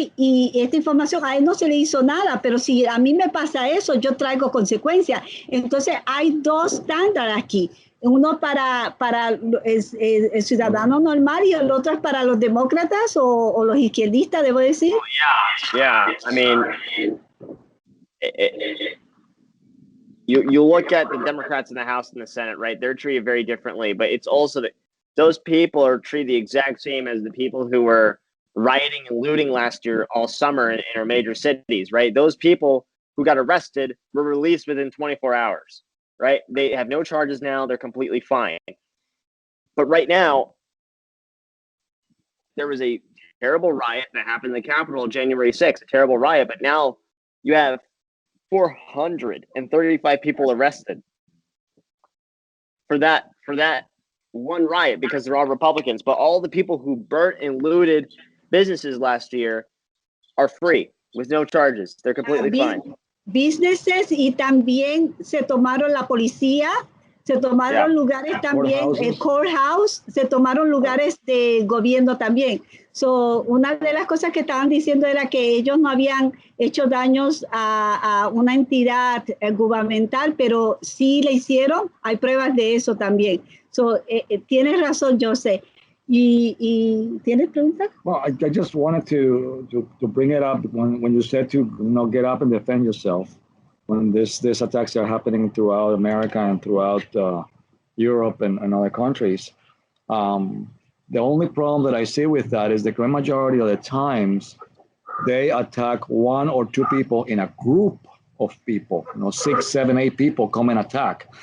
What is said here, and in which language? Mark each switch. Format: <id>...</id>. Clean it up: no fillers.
<es>Y esta información a él no se le hizo nada, pero si a mí me pasa eso, yo traigo consecuencias. Entonces hay dos estándares aquí. Uno para el ciudadano normal y el otro es para los demócratas o los izquierdistas, debo decir.</es> <en>Oh, yeah. I mean, you look at the Democrats in the House and the Senate, right? They're treated very differently, but it's also that those people are treated the exact same as the people who were rioting and looting last year all summer in our major cities, right? Those people who got arrested were released within 24 hours. Right? They have no charges now. They're completely fine. But right now, there was a terrible riot that happened in the Capitol January 6th, a terrible riot. But now you have 435 people arrested for that one riot because they're all Republicans. But all the people who burnt and looted businesses last year are free with no charges. They're completely fine. Businesses</en> <es>y también se tomaron la policía, se tomaron lugares también, el courthouse, se tomaron lugares de gobierno también.</es> <en>So,</en> <es>una de las cosas que estaban diciendo era que ellos no habían hecho daños a una entidad gubernamental, pero sí le hicieron, hay pruebas de eso también.</es> <en>So,</en> <es>tienes razón, José. ¿Y tienes preguntas?</es> <en>Well, I just wanted to bring it up when you said to get up and defend yourself when these attacks are happening throughout America and throughout Europe and other countries. The only problem that I see with that is the great majority of the times they attack one or two people in a group of people, 6, 7, 8 people come and attack.</en>